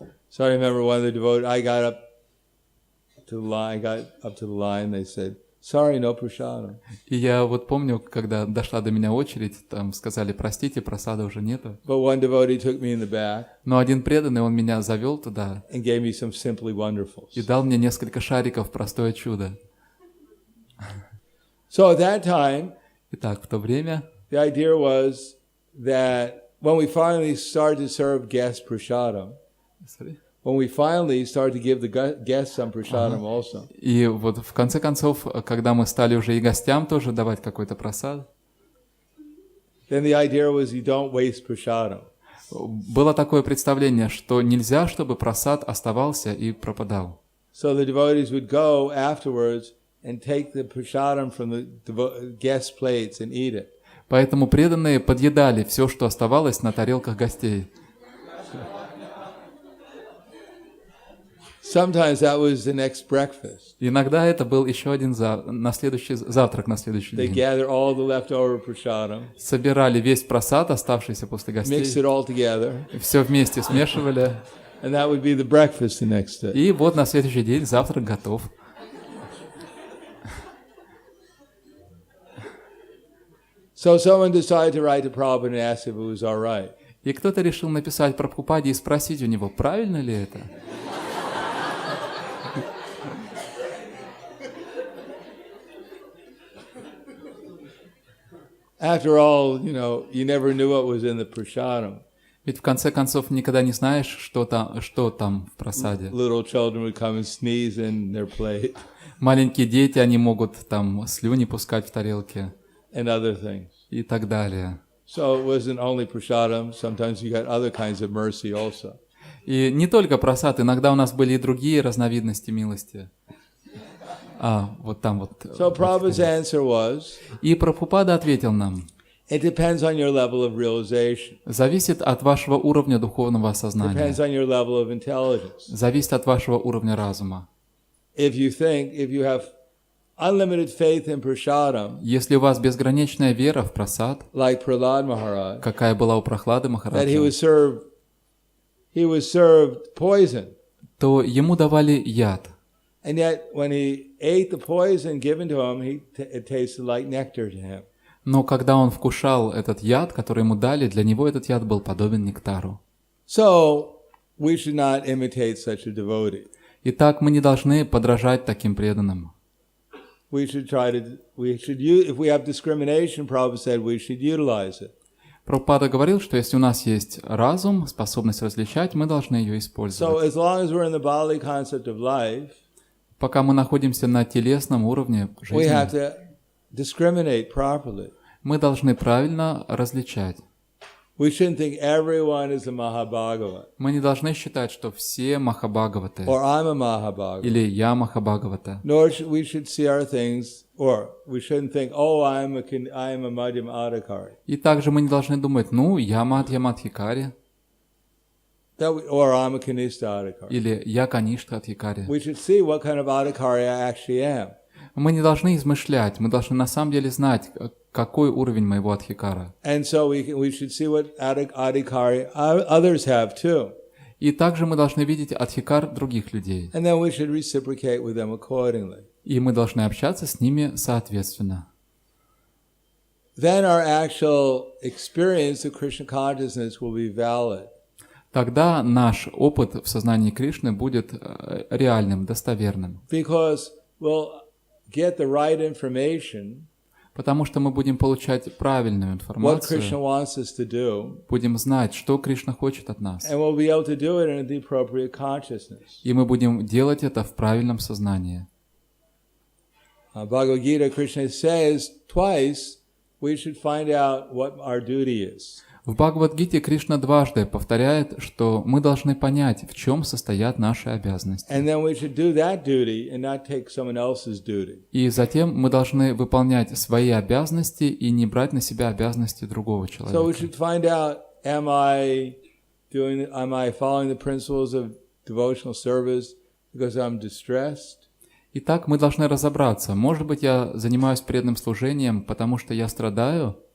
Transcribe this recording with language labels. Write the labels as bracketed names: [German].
[English] So I remember one of the devotees, I got up to the line, they said, sorry, no prasadam. [Russian] И я вот помню, когда дошла до меня очередь, там сказали, простите, просада уже нету. [English] But one devotee took me in the back. [Russian] Но один преданный, он меня завел туда [English] And gave me some simply wonderfuls. [Russian] и дал мне несколько шариков, простое чудо. [English] So at that time, [Russian] Итак, в то время [English] the idea was that when we finally started to serve guest prasadam, when we finally started to give the guests some prasadam also. [Russian] И вот в конце концов, когда мы стали уже и гостям тоже давать какой-то просад, [English] Then the idea was you don't waste prasadam. [Russian] было такое представление, что нельзя, чтобы просад оставался и пропадал. [English] So the devotees would go afterwards and take the prasadam from the guest plates and eat it. [Russian] Поэтому преданные подъедали все, что оставалось на тарелках гостей. [English] Sometimes that was the next breakfast. [Russian] Иногда это был еще один завтрак на следующий [English] They [Russian] день. [English] gather all the leftover prasadam, [Russian] Собирали весь просад, оставшийся после [English] mix [Russian] гостей, [English] it all together, [Russian] все вместе смешивали. [English] and that would be the breakfast the next day. [Russian] И вот на следующий день завтрак готов. [English] So someone decided to write to Prabhupada and ask if it was all right. [Russian] И кто-то решил написать Прабхупаде и спросить у него, правильно ли это? [English] After all, you never knew what was in the prasadam. [Russian] Ведь в конце концов никогда не знаешь, что там в просаде. [English] Little children would come and sneeze in their plate [Russian] Маленькие дети, они могут там слюни пускать в тарелке [English] and other things. [Russian] и так далее. [English] So it wasn't only prasadam. Sometimes you got other kinds of mercy also. [Russian] И не только просад, иногда у нас были и другие разновидности милости. Вот там вот. [English] So Prabhupada's answer was, [Russian] И Прабхупада ответил нам, [English] it depends on your level of realization. [Russian] зависит от вашего уровня духовного [English] Depends [Russian] осознания, [English] on your level of intelligence. [Russian] зависит от вашего уровня разума. [English] If you have unlimited faith in prasadam, [Russian] Если у вас безграничная вера в прасад, [English] like Prahlad Maharaj, [Russian] какая была у Прахлады [English] that [Russian] Махараджа, [English] he was served poison, [Russian] то ему давали яд. [English] and yet when he ate the poison given to him, it tasted like nectar to him. [Russian] Но когда он вкушал этот яд, который ему дали, для него этот яд был подобен нектару. [English] So we should not imitate such a devotee. [Russian] Итак, мы не должны подражать таким преданным. [English] If we have discrimination, Prabhupada said we should utilize it. [Russian] Прабхупада говорил, что если у нас есть разум, способность различать, мы должны ее [English] So [Russian] использовать. [English] as long as we're in the bodily concept of life, [Russian] Пока мы находимся на телесном уровне [English] we have [Russian] жизни, [English] to discriminate properly. [Russian] мы должны правильно различать. [English] We shouldn't think everyone is a Mahabhagavata [Russian] Мы не должны считать, что все Махабхагаваты [English] or I'm a Mahabhagavata. [Russian] или я Махабхагавата. [English] Nor we should see our things, or we shouldn't think, oh, I'm a Madhyam Adhikari. [Russian] И также мы не должны думать, я Мадхья Мадхикари [English] Or I'm a Kanishta Adhikari. [Russian] или я Каништха Адхикари. [English] We should see what kind of Adhikari I actually am. [Russian] Мы не должны измышлять, мы должны на самом деле знать, какой уровень моего Адхикара. [English] And so we should see what Adhikari others have too. [Russian] И также мы должны видеть Адхикар других людей. [English] And then we should reciprocate with them accordingly. [Russian] И мы должны общаться с ними соответственно. [English] Then our actual experience of Krishna consciousness will be valid. [Russian] Тогда наш опыт в сознании Кришны будет реальным, достоверным. [English] Because we'll get the right information, [Russian] Потому что мы будем получать правильную [English] what Krishna [Russian] информацию, [English] wants us to do, [Russian] будем знать, что Кришна хочет от нас. [English] and we'll be able to do it in the appropriate consciousness. [Russian] И мы будем делать это в правильном сознании. [English] Bhagavad Gita, Krishna says twice, we should find out what our duty is. [Russian] В Бхагавад-гите Кришна дважды повторяет, что мы должны понять, в чем состоят наши обязанности. [English] And then we should do that duty and not take someone else's duty. [Russian] И затем мы должны выполнять свои обязанности и не брать на себя обязанности другого [English] So we [Russian] человека. [English] should find out, am I following the principles of devotional service because I'm distressed? [Russian] Итак, мы должны разобраться, может быть, я занимаюсь преданным служением, потому что я страдаю,